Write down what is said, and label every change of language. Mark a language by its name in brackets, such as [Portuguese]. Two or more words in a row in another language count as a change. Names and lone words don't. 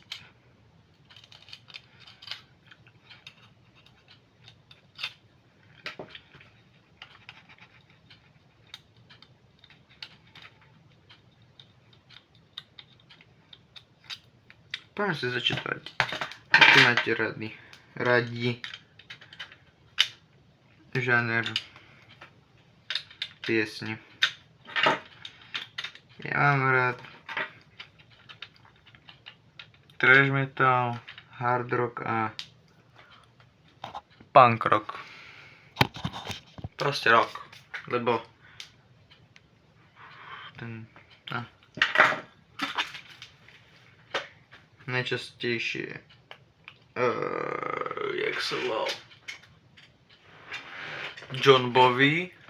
[Slovak] Poďme sa začítať. Aký máte radi žáner piesne. Ja mám rád [English] thrash metal, hard rock [Slovak] a [English] punk rock. [Slovak] Proste rock, lebo ten najčastejšie jak sa volal John Bowie.